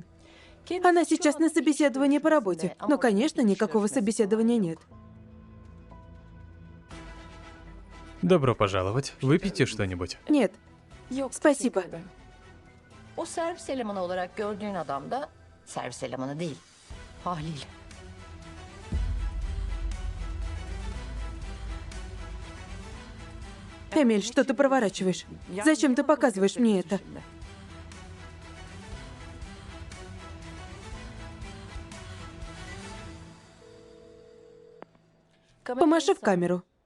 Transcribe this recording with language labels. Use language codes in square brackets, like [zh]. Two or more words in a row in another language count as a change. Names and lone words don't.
[ru] Она сейчас на собеседовании по работе. Но, конечно, никакого собеседования нет. Добро пожаловать. Выпейте что-нибудь. Нет, спасибо. [tr] O servis elemanı olarak gördüğün adam da servis elemanı değil. Haliyle. [ru] Эмиль, что ты проворачиваешь? Зачем ты показываешь мне это? Помаши в камеру.